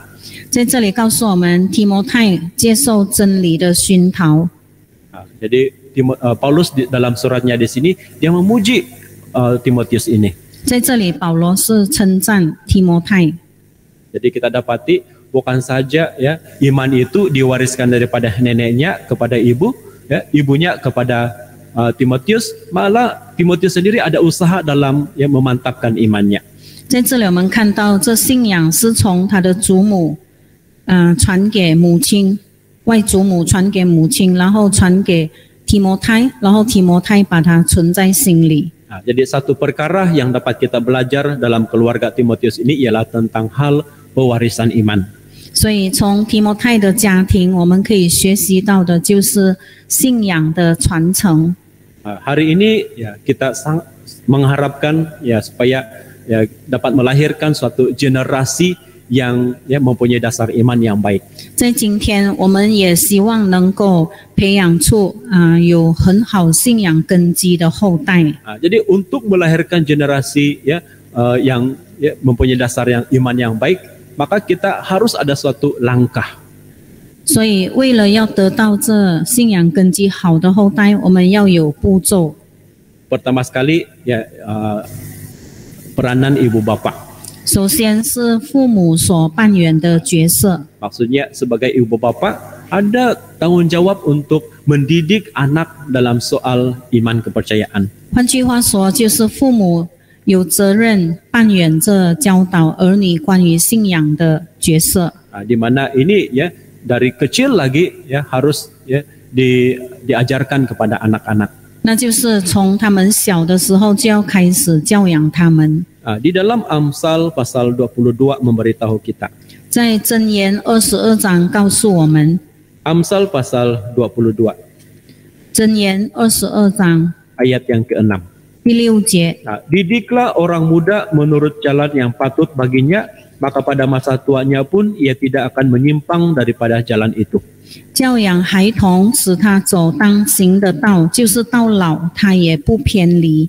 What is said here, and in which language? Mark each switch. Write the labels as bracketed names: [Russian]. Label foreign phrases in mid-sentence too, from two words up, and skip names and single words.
[Chinese] 在这里告诉我们，提摩太接受真理的熏陶。 [Malay] Jadi Paulus dalam suratnya di sini dia memuji Timotius ini. [Chinese] 在这里，保罗是称赞提摩太。 [Malay] Jadi kita dapati bukan saja iman itu diwariskan daripada neneknya kepada ibu, ibunya kepada Timotius, malah Timotius sendiri ada usaha dalam memantapkan imannya. [Chinese] 在这里，我们看到这信仰是从他的祖母传给母亲，外祖母传给母亲，然后传给提摩太，然后提摩太把它存在心里。 [Malay] Jadi satu perkara yang dapat kita belajar dalam keluarga Timotius ini ialah tentang hal pewarisan iman. [Chinese] 所以从提摩太的家庭，我们可以学习到的就是信仰的传承。 [Malay] Hari ini kita mengharapkan supaya dapat melahirkan suatu generasi yang mempunyai dasar iman yang baik. [Chinese] 在今天，我们也希望能够培养出有很好信仰根基的后代。 [Malay] Jadi untuk melahirkan generasi yang mempunyai dasar iman yang baik, maka kita harus ada suatu langkah. [Chinese] 所以，为了要得到这信仰根基好的后代，我们要有步骤。 [Malay] Pertama sekali ya peranan ibu bapak. [Chinese] 首先是父母所扮演的角色， [Malay] Maksudnya sebagai ibu bapak ada tanggung jawab untuk mendidik anak dalam soal iman kepercayaan. [Chinese] 换句话说，就是父母有责任扮演着教导儿女关于信仰的角色。 [Malay] Di mana ini ya dari kecil lagi ya harus ya diajarkan kepada anak-anak. [Chinese] 那就是从他们小的时候就要开始教养他们。 [Malay] Di dalam Amsal pasal 22 memberitahu kita. [Chinese] 在箴言22章告诉我们， [Malay] Amsal pasal 22 [Chinese] 箴言22章 [Malay] ayat yang ke-6. [Chinese] 第6节， [Malay] Didiklah orang muda menurut jalan yang patut baginya, maka pada masa tuanya pun ia tidak akan menyimpang daripada jalan itu. [Chinese] 教养孩童，使他走当行的道，就是到老他也不偏离。